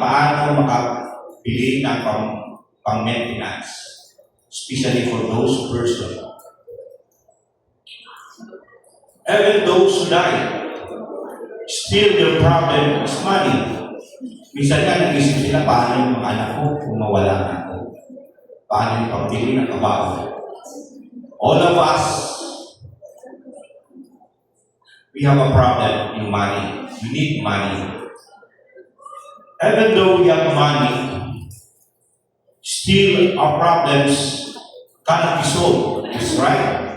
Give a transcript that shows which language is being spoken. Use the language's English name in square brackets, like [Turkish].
[Filipino] Paano makabili ng pang-maintenance? [English] Especially for those persons. Even those who die, still their problem is money. [Filipino] Minsan nga, nag-isip sila, paano yung mga anak ko kung mawala na ako? Paano yung pambili ng kabaho? [English] All of us, we have a problem in money. We need money. Even though we have money, still our problems cannot be solved. That's right.